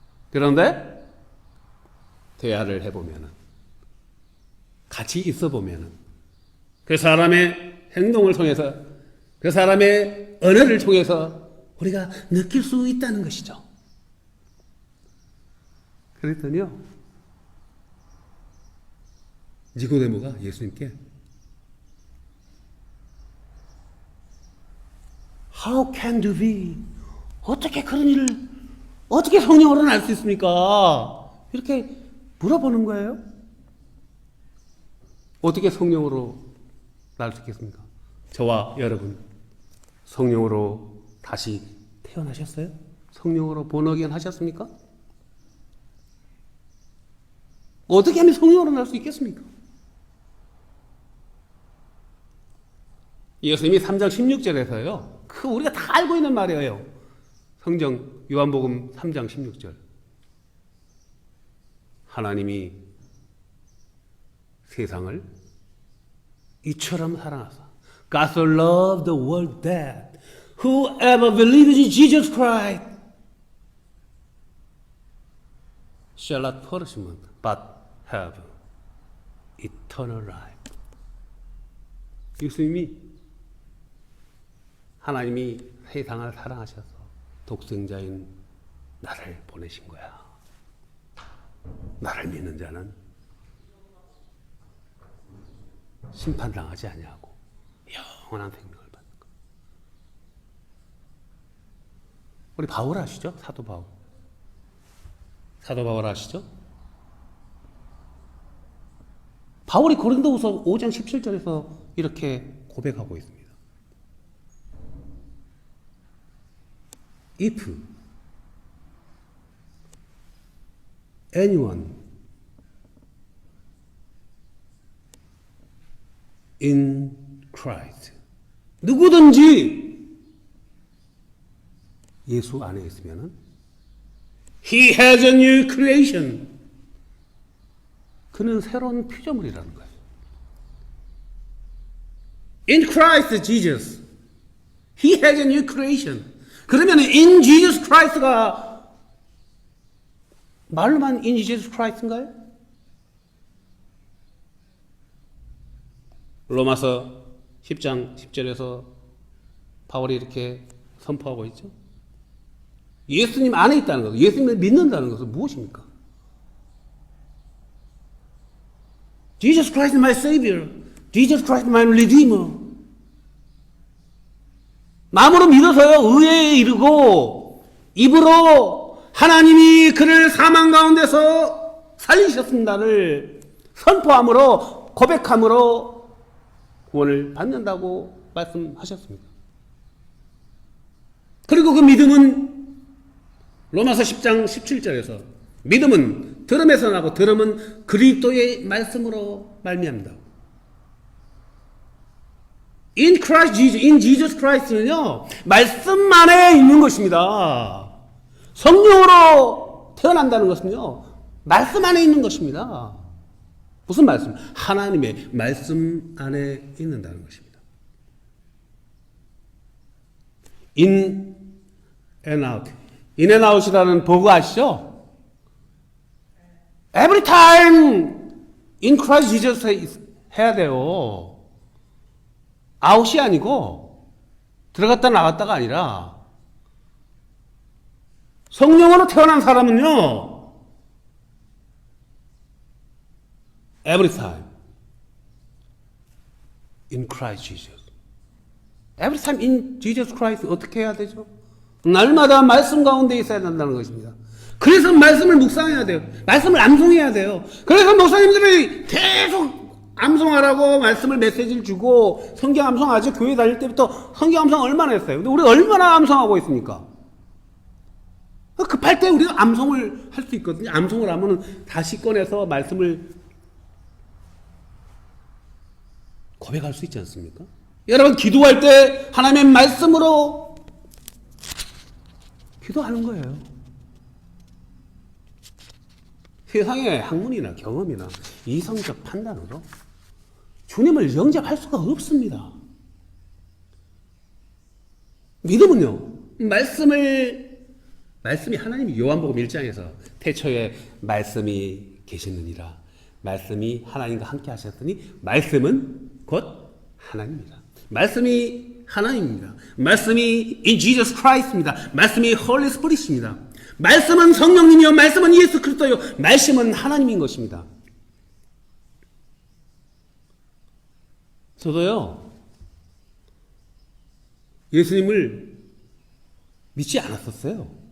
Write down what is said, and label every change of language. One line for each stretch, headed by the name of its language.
Korean: 그런데, 대화를 해보면은, 같이 있어 보면은, 그 사람의 행동을 통해서, 그 사람의 언어를 통해서 우리가 느낄 수 있다는 것이죠. 그랬더니요, 니고데모가 예수님께
English: How can you be?
Korean: 어떻게 그런 일을 어떻게 성령으로 날 수 있습니까? 이렇게 물어보는 거예요. 어떻게 성령으로 날 수 있겠습니까? 저와 여러분 성령으로 다시 태어나셨어요? 성령으로
English: born again
Korean: 하셨습니까? 어떻게 하면 성령으로 날 수 있겠습니까? 예수님이 3장 16절에서요. 그 우리가 다 알고 있는 말이에요. 성경 요한복음 3장 16절. 하나님이 세상을 이처럼 사랑하사
English: God so loved the world that whoever believes in Jesus Christ shall not perish but have eternal life.
Korean: 예수님이 하나님이 세상을 사랑하셔서 독생자인 나를 보내신 거야. 나를 믿는 자는 심판당하지 아니하고 영원한 생명을 받는 거. 우리 바울 아시죠? 사도 바울. 사도 바울 아시죠? 바울이 고린도후서 5장 17절에서 이렇게 고백하고 있습니다.
English: If anyone in Christ,
Korean: 누구든지 예수 안에 있으면은
English: He has a new creation.
Korean: 그는 새로운 피조물이라는 거예요.
English: In Christ Jesus, He has a new creation.
Korean: 그러면
English: in Jesus Christ가
Korean: 말로만
English: in Jesus Christ인가요?
Korean: 로마서 10장 10절에서 바울이 이렇게 선포하고 있죠. 예수님 안에 있다는 것, 예수님을 믿는다는 것은 무엇입니까?
English: Jesus Christ is my Savior. Jesus Christ is my Redeemer.
Korean: 마음으로 믿어서요, 의에 이르고, 입으로 하나님이 그를 사망 가운데서 살리셨습니다를 선포함으로, 고백함으로 구원을 받는다고 말씀하셨습니다. 그리고 그 믿음은 로마서 10장 17절에서 믿음은 들음에서 나고 들음은 그리스도의 말씀으로 말미암다.
English: In Christ Jesus, in Jesus Christ는요,
Korean: 말씀 안에 있는 것입니다. 성령으로 태어난다는 것은요, 말씀 안에 있는 것입니다. 무슨 말씀? 하나님의 말씀 안에 있는다는 것입니다.
English: In and out. In and out이라는
Korean: 버그 아시죠?
English: Every time in Christ Jesus
Korean: 해야 돼요. 아웃이 아니고 들어갔다 나갔다가 아니라 성령으로 태어난 사람은요,
English: every time in Christ Jesus. Every time in Jesus Christ
Korean: 어떻게 해야 되죠? 날마다 말씀 가운데 있어야 된다는 것입니다. 그래서 말씀을 묵상해야 돼요. 말씀을 암송해야 돼요. 그래서 목사님들이 계속 암송하라고 말씀을 메시지를 주고 성경 암송하죠. 교회 다닐 때부터 성경 암송 얼마나 했어요. 근데 우리 얼마나 암송하고 있습니까? 급할 때 우리가 암송을 할 수 있거든요. 암송을 하면 다시 꺼내서 말씀을 고백할 수 있지 않습니까? 여러분 기도할 때 하나님의 말씀으로 기도하는 거예요. 세상의 학문이나 경험이나 이성적 판단으로 주님을 영접할 수가 없습니다. 믿음은요, 말씀이 하나님이 요한복음 1장에서 태초에 말씀이 계셨느니라. 말씀이 하나님과 함께 하셨더니 말씀은 곧 하나님입니다. 말씀이 하나님입니다. 말씀이
English: in Jesus Christ입니다.
Korean: 말씀이 Holy Spirit입니다. 말씀은 성령님이요, 말씀은 예수 그리스도요, 말씀은 하나님인 것입니다. 저도요, 예수님을 믿지 않았었어요.